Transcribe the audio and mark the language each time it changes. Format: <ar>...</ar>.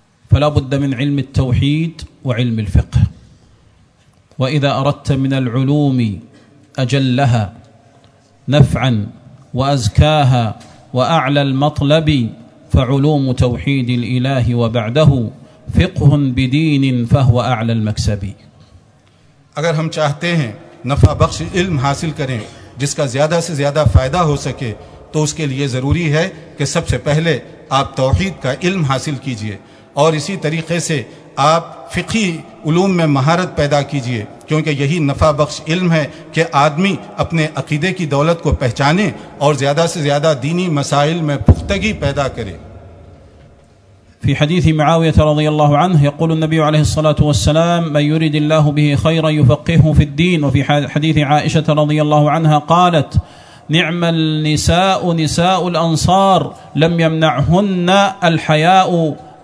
<ar>فلا بد من علم التوحید وعلم الفقہ واذا اردت من العلوم اجلها نفعا وازكاها واعلى المطلب فعلوم توحید الالہ وبعده فقہ بدین فهو اعلى المكسب</ar> <ur>اگر ہم چاہتے ہیں نفع بخش علم حاصل کریں جس کا زیادہ سے زیادہ فائدہ ہو سکے تو اس کے لیے ضروری ہے کہ سب سے پہلے آپ توحید کا علم حاصل کیجئے اور اسی طریقے سے آپ فقہی علوم میں مہارت پیدا کیجئے کیونکہ یہی نفع بخش علم ہے کہ آدمی اپنے عقیدے کی دولت کو پہچانے اور زیادہ سے زیادہ دینی مسائل میں پختگی پیدا کرے</ur> <ar>في حديث معاوية رضي الله عنه يقول النبي عليه الصلاة والسلام من يريد الله به خيرا يفقهه في الدين وفي حديث عائشة رضي الله عنها قالت نعم النساء نساء الأنصار لم يمنعهن الحياء</ar>